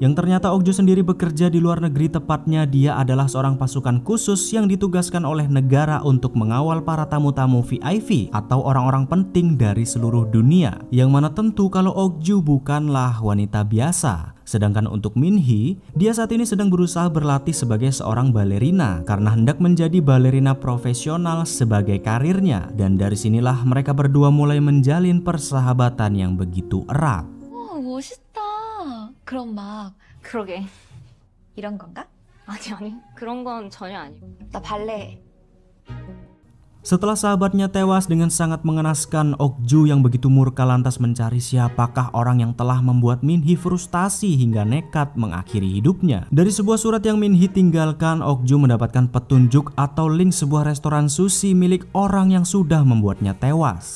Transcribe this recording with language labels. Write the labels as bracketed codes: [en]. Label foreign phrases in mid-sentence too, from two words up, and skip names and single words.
[id] Yang ternyata Ok-ju sendiri bekerja di luar negeri, tepatnya dia adalah seorang pasukan khusus yang ditugaskan oleh negara untuk mengawal para tamu-tamu VIP atau orang-orang penting dari seluruh dunia, yang mana tentu kalau Ok-ju bukanlah wanita biasa. Sedangkan untuk Min-hee, dia saat ini sedang berusaha berlatih sebagai seorang balerina karena hendak menjadi balerina profesional sebagai karirnya. Dan dari sinilah mereka berdua mulai menjalin persahabatan yang begitu erat. [ko] 멋있다. 그럼 막 그러게 이런 건가? 아니 그런 건 전혀 아니고 나 발레 해. [id] Setelah sahabatnya tewas dengan sangat mengenaskan, Ok-ju yang begitu murka lantas mencari siapakah orang yang telah membuat Min-hee frustasi hingga nekat mengakhiri hidupnya. Dari sebuah surat yang Min-hee tinggalkan, Ok-ju mendapatkan petunjuk atau link sebuah restoran sushi milik orang yang sudah membuatnya tewas.